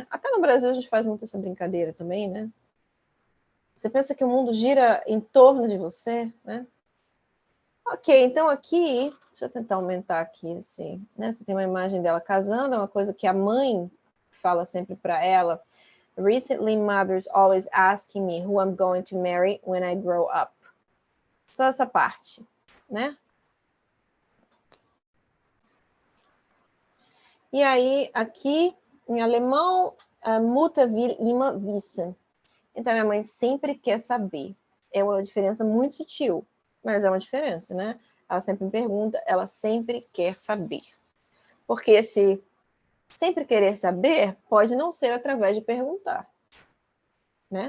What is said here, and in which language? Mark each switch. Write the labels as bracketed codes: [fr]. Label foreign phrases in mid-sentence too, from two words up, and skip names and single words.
[pt] Até no Brasil a gente faz muito essa brincadeira também, né? Você pensa que o mundo gira em torno de você, né? Ok, então aqui, deixa eu tentar aumentar aqui, assim, né? Você tem uma imagem dela casando, é uma coisa que a mãe fala sempre para ela. [en] Recently, mother's always asking me who I'm going to marry when I grow up. [pt] Só essa parte, né? E aí, aqui, em alemão, [de] Mutter will immer wissen. [pt] Então, minha mãe sempre quer saber. É uma diferença muito sutil, mas é uma diferença, né? Ela sempre me pergunta, ela sempre quer saber. Porque esse sempre querer saber pode não ser através de perguntar, né?